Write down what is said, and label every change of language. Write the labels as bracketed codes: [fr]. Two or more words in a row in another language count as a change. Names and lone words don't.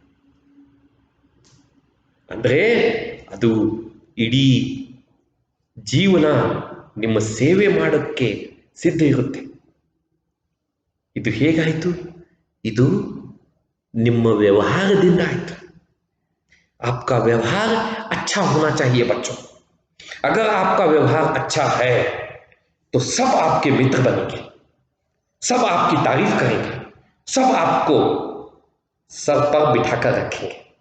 [kn] ಅಂದರೆ ಅದು ಇಡೀ ಜೀವನ ನಿಮ್ಮ ಸೇವೆ ಮಾಡೋಕ್ಕೆ ಸಿದ್ಧ ಇರುತ್ತೆ. ಇದು ಹೇಗಾಯಿತು? ಇದು ನಿಮ್ಮ ವ್ಯವಹಾರದಿಂದ ಆಯಿತು. [hi] आपका व्यवहार अच्छा होना चाहिए बच्चों. अगर आपका व्यवहार अच्छा है तो सब आपके मित्र बनेंगे, सब आपकी तारीफ करेंगे, सब आपको सर पर बिठाकर रखेंगे.